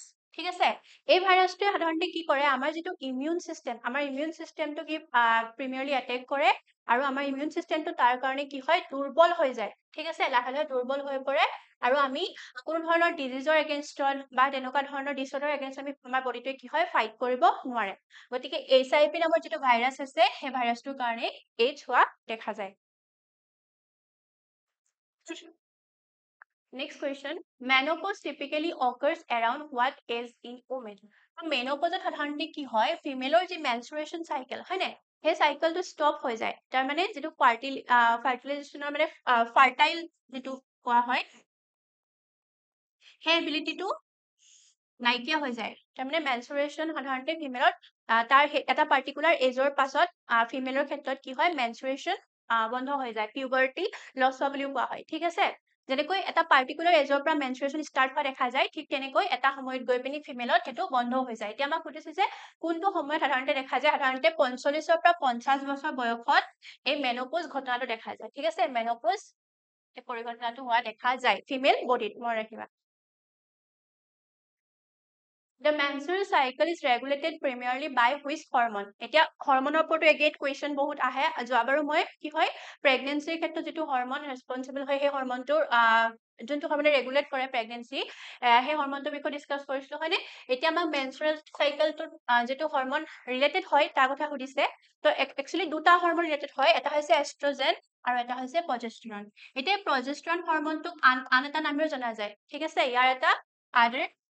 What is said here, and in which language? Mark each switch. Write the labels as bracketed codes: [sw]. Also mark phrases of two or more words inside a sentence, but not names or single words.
[as] ঠিক আছে এই ভাইৰাছটোৱে সাধাৰণতে কি কৰে আমাৰ যিটো [en] immune systemটো [as] কি [en] primarily attack [as] কৰে আৰু আমাৰ [en] immune systemটো [as] তাৰ কাৰণে কি হয় দুৰ্বল হৈ যায় ঠিক আছে লাহে লাহে দুৰ্বল হৈ পৰে আৰু আমি কোনো ধৰণৰ ডিজিজৰ এগেইনষ্টত বা তেনেকুৱা ধৰণৰ ডিছঅৰ্ডাৰ এগেইনষ্ট আমি আমাৰ বডিটোৱে কি হয় ফাইট কৰিব নোৱাৰে গতিকে HIV নামৰ যিটো ভাইৰাছ আছে সেই ভাইৰাছটোৰ কাৰণে AIDS হোৱা দেখা যায় [en] Next question. Menopause typically occurs around what age in women? [as] Menopause সাধাৰণতে কি হয় ফিমেলৰ যি [en] menstruation cycle [as] হয় নাই সেই চাইকেলটো ষ্টপ হৈ যায় তাৰ মানে যিটো ফাৰ্টিলাইজেশ্যনৰ মানে ফাৰ্টাইল যিটো কোৱা হয় সেই এবিলিটিটো নাইকিয়া হৈ যায় তাৰমানে মেনচুৰেশ্যন সাধাৰণতে ফিমেলত তাৰ এটা পাৰ্টিকুলাৰ এজৰ পাছত ফিমেলৰ ক্ষেত্ৰত কি হয় মেনচুৰেশ্যন বন্ধ হৈ যায় পিউবাৰ্টি লছ হোৱা বুলিও কোৱা হয় ঠিক আছে যেনেকৈ এটা পাৰ্টিকুলাৰ এজৰ পৰা মেনচুৰেশ্যন ষ্টাৰ্ট হোৱা দেখা যায় ঠিক তেনেকৈ এটা সময়ত গৈ পিনি ফিমেলত সেইটো বন্ধ হৈ যায় এতিয়া আমাক সুধিছে যে কোনটো সময়ত সাধাৰণতে দেখা যায় সাধাৰণতে 45ৰ পৰা 50 বছৰ বয়সত এই মেনপ'জ ঘটনাটো দেখা যায় ঠিক আছে মেনপ'জ এই পৰিঘটনাটো হোৱা দেখা যায় ফিমেল বডিত মনত ৰাখিবা [en] The menstrual cycle is regulated primarily by which hormone? [as] এতিয়া হৰমনৰ ওপৰতো এগেইন কুৱেশ্যন বহুত আহে যোৱাবাৰো মই কি হয় প্ৰেগনেঞ্চিৰ ক্ষেত্ৰত যিটো হৰমন ৰেছপনচিবল হয় সেই হৰমনটোৰ যোনটো হৰমনে ৰেগুলেট কৰে প্ৰেগনেঞ্চি সেই হৰমনটোৰ বিষয়ে ডিছকাছ কৰিছিলোঁ হয়নে এতিয়া আমাক মেনষ্ট্ৰুৱেল চাইকেলটোত যিটো হৰমন ৰিলেটেড হয় তাৰ কথা সুধিছে তো একচুৱেলি দুটা হৰমন ৰিলেটেড হয় এটা হৈছে এষ্ট্ৰজেন আৰু এটা হৈছে প্ৰজেষ্ট্ৰন এতিয়া প্ৰজেষ্ট্ৰন হৰমনটোক আন এটা নামেৰে জনা যায় ঠিক আছে ইয়াৰ এটা আদাৰ